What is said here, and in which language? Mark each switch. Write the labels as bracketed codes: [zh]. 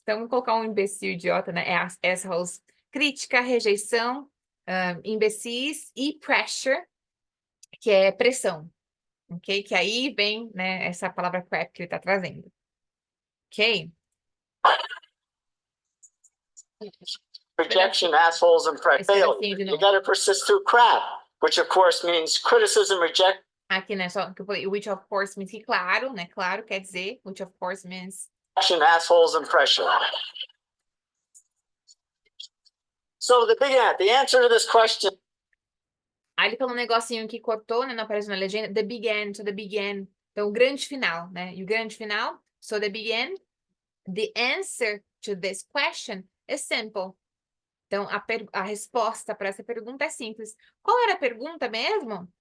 [pt] Então, vamos colocar um imbecil, idiota, né? Assholes. Crítica, rejeição, imbecis e pressure, que é pressão. Ok? Que aí vem, né, essa palavra crap que ele está trazendo. Ok? [en] Rejection, assholes, and pressure. You gotta persist through crap, which of course means criticism, rejection. [pt] Aqui, né, só que eu falei, [en] which of course means [pt] que claro, né, claro quer dizer, which of course means... [en] Assholes, and pressure. So the answer to this question... [pt] Aí ele falou um negocinho que cortou, né, não apareceu na legenda, [en] the big end, so the big end. [pt] Então, o grande final, né, e o grande final, [en] so the big end, the answer to this question is simple. [pt] Então, a resposta para essa pergunta é simples. Qual era a pergunta mesmo?